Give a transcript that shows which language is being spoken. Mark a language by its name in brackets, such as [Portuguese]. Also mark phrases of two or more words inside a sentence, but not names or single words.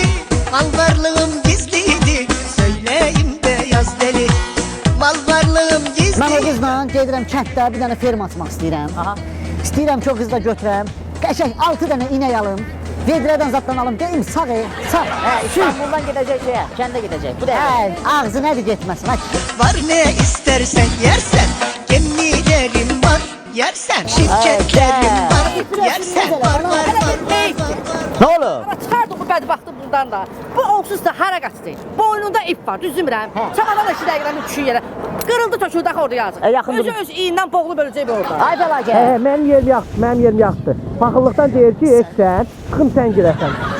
[Turkish] Mal varlığım gizliydi, söyleyeyim de yaz deli. Mal varlığım [Azerbaijani] Mən o [Turkish] gizli. [Azerbaijani] qızla gedirəm kənddə bir dənə ferma açmaq istəyirəm. İstəyirəm ki, o qızla götürəm. Qəşəng 6 dənə inək alım. Vedrədən zatdan alım. Deyim sağ. Hə, İstanbuldan gedəcək şeyə, kəndə gedəcək. Bu da Hə, ağzı nədir getməsin. Hadi. [Turkish] Var ne istersen yersen, gemilerim var yersen, şirketlerim var yersen, var. [Azerbaijani] Nə olur? Çıxardı bu bədbaxtı buradan da. Bu onsuz da hara qaçdı. Boynunda ip var, düzdürmürəm. Çamadan da 2 dəqiqədən düşür yerə. Qırıldı töküldü axı orada yazıq. Yaxın Özü durun. öz iyindən boğulub öləcək bu orada. Ay fəlakət. Hə, mənim yerim yaxşıdır. Paxıllıqdan deyir ki, etsən, çıxım sən girəsən.